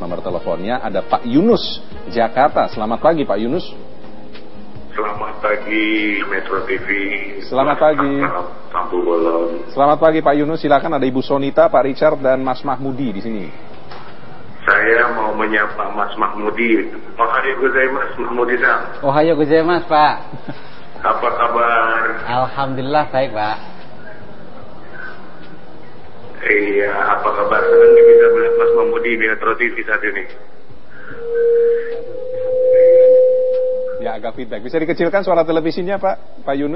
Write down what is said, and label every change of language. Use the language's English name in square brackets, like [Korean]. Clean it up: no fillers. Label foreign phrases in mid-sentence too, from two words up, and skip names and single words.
[Indonesian] Nomor teleponnya ada Pak Yunus, Jakarta. Selamat pagi Pak Yunus. Selamat pagi Metro TV. Selamat pagi. Selamat pagi Pak Yunus. Silakan, ada Ibu Sonita, Pak Richard dan Mas Mahmudi di sini. Saya mau menyapa Mas Mahmudi. [Japanese] おはようございます Mahmudiさん. おはようございます Pak. [Indonesian] Apa kabar? Alhamdulillah baik Pak. Iya, apa kabar? Senang bisa melihat Mas Mahmudi di Metro TV saat ini. Ya, agak feedback. Bisa dikecilkan suara televisinya Pak Yunus?